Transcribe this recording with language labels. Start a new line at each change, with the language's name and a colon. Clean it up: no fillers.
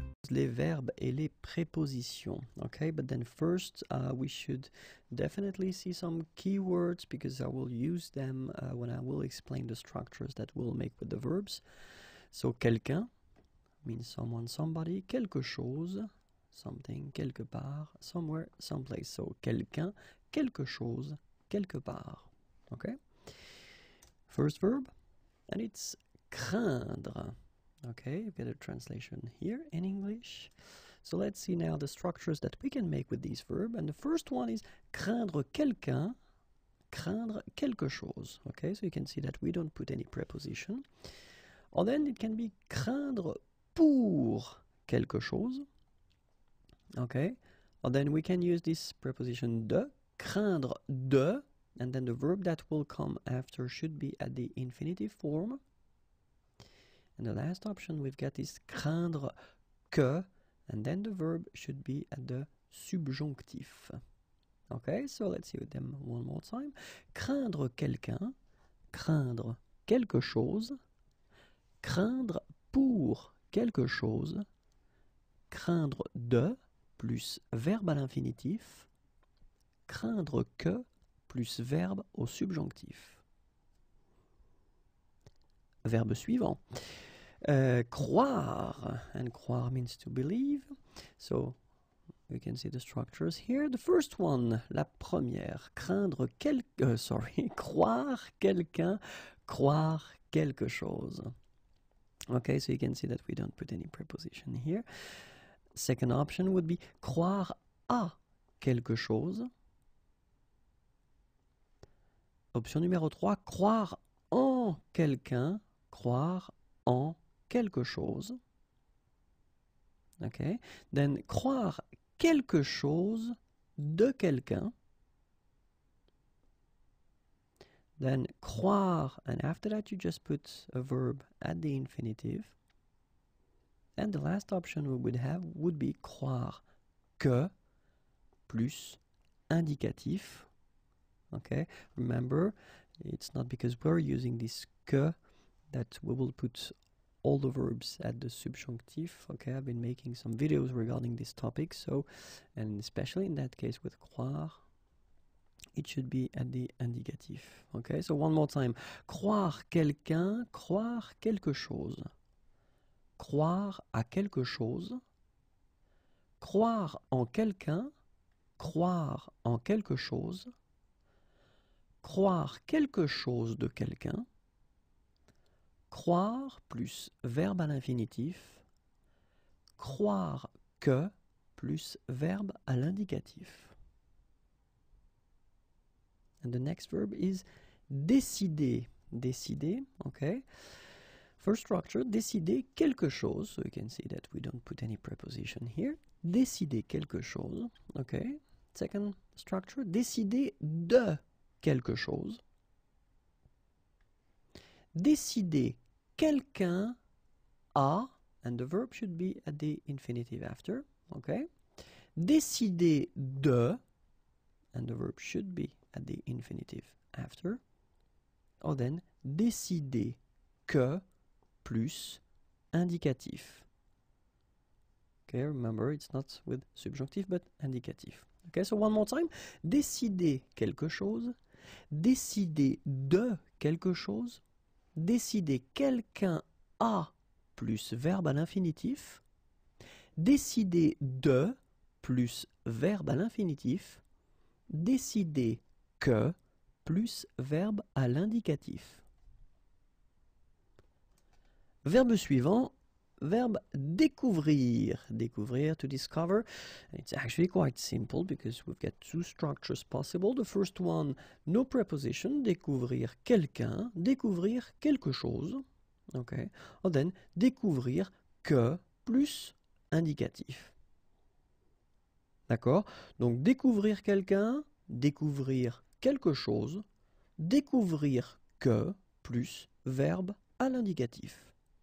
French: les verbes et les prépositions.
English: Okay, but then first we should definitely see some keywords because I will use them when I will explain the structures that we'll make with the verbs. So quelqu'un means someone, somebody. Quelque chose, something, quelque part, somewhere, someplace.
French: So quelqu'un, quelque chose, quelque part.
English: Okay. First verb, and it's craindre. Okay, you get a translation here in English. So let's see now the structures that we can make with these verbs. And the first one is
French: craindre quelqu'un, craindre quelque chose.
English: Okay, so you can see that we don't put any preposition. Or then it can be
French: craindre pour quelque chose.
English: Okay, or then we can use this preposition de, craindre de, and then the verb that will come after should be at the infinitive form. And the last option we've got is craindre que, and then the verb should be at the subjonctif. Okay, so let's see them one more time.
French: Craindre quelqu'un, craindre quelque chose, craindre pour quelque chose, craindre de plus verbe à l'infinitif, craindre que plus verbe au subjonctif. Verbe suivant.
English: Croire, and croire means to believe. So we can see the structures here. The first one,
French: la première, craindre croire quelqu'un, croire quelque chose.
English: Okay, so you can see that we don't put any preposition here. Second option would be
French: croire à quelque chose. Option numéro 3, croire en quelqu'un, croire en quelque chose.
English: Okay, then
French: croire quelque chose de quelqu'un.
English: Then croire, and after that you just put a verb at the infinitive. And the last option we would have would be
French: croire que plus indicatif.
English: Okay, remember, it's not because we're using this que that we will put all the verbs at the subjunctive. Okay, I've been making some videos regarding this topic, so, and especially in that case with croire, it should be at the indicatif. Okay, so one more time.
French: Croire quelqu'un, croire quelque chose. Croire à quelque chose. Croire en quelqu'un, croire en quelque chose. Croire quelque chose de quelqu'un. Croire plus verbe à l'infinitif. Croire que plus verbe à l'indicatif.
English: And the next verb is décider. Décider, okay. First structure,
French: décider quelque chose.
English: So you can see that we don't put any preposition here.
French: Décider quelque chose, okay.
English: Second structure,
French: décider de quelque chose. Décider quelqu'un a,
English: and the verb should be at the infinitive after, okay. Décider de, and the verb should be at the infinitive after.
French: Or then, décider que plus indicatif.
English: Okay, remember, it's not with subjunctive, but indicatif. Okay, so one more time.
French: Décider quelque chose. Décider de quelque chose. Décider quelqu'un a plus verbe à l'infinitif. Décider de plus verbe à l'infinitif. Décider que plus verbe à l'indicatif. Verbe suivant, verbe découvrir. Découvrir,
English: to discover. It's actually quite simple because we've got two structures possible. The first one, no preposition,
French: découvrir quelqu'un, découvrir quelque chose.
English: Okay.
French: Or then, découvrir que plus indicatif. D'accord? Donc, découvrir quelqu'un, découvrir quelque chose, découvrir que plus verbe à l'indicatif.